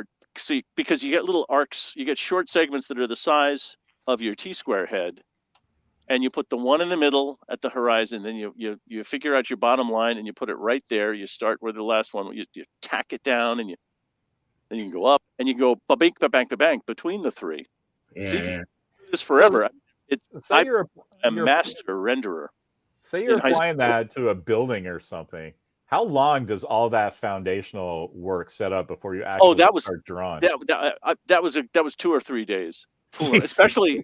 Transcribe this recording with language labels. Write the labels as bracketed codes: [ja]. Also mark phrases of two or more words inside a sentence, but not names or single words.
[en] See, because you get little arcs, you get short segments that are the size of your T-square head, and you put the one in the middle at the horizon. Then you figure out your bottom line, and you put it right there. You start with the last one. You tack it down, and then you can go up, and you go ba-bink, ba-bang, ba-bang between the 3. Yeah. So you can do this forever. I'm a master renderer. Say you're applying that to a building or something. How long does all that foundational work set up before you actually start drawing? That was 2 or 3 days, especially.